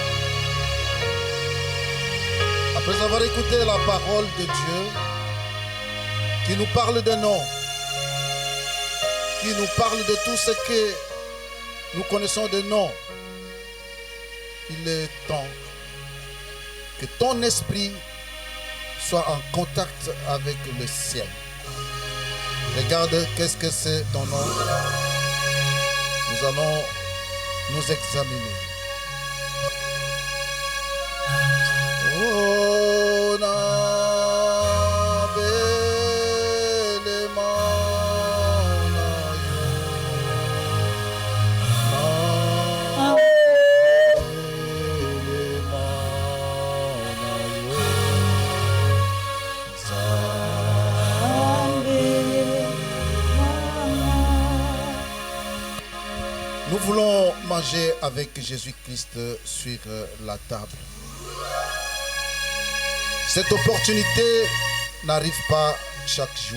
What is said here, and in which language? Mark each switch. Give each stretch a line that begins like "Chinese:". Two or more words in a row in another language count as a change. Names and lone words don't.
French: Après avoir écouté la parole de Dieu, qui nous parle de nom, qui nous parle de tout ce que nous connaissons de nom, il est temps que ton esprit soit en contact avec le ciel. Regarde qu'est-ce que c'est ton nom. Nous allons nous examiner.
Lingala: Oh, na bele mana yo, na bele mana yo,
French: Nous voulons manger avec Jésus-Christ sur la table. Cette opportunité n'arrive pas chaque jour.